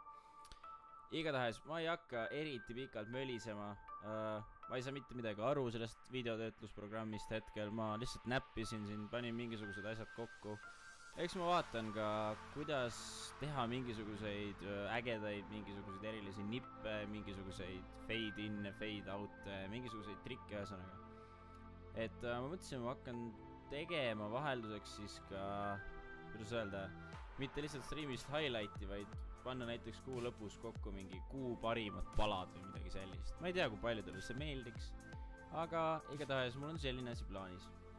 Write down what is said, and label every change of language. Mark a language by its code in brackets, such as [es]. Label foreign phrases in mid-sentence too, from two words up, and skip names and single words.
[et] Igatahes, ma ei hakka eriti pikalt mölisema. Ma ei saa mitte midagi aru sellest videotöötlusprogrammist hetkel. Ma lihtsalt näppisin siin, panin mingisugused asjad kokku. Eks ma vaatan ka, kuidas teha mingisuguseid ägedaid, mingisuguseid erilisi nippe, mingisuguseid [en] fade in, fade out, [et] mingisuguseid trikke ühesõnaga. Et ma mõtlesin, ma hakkan tegema vahelduseks siis ka, kuidas öelda, mitte lihtsalt streamist highlighti, vaid panna näiteks kuu lõpus kokku mingi kuu parimad palad või midagi sellist. Ma ei tea, kui paljudele see meeldiks, aga igatahes mul on selline asi plaanis.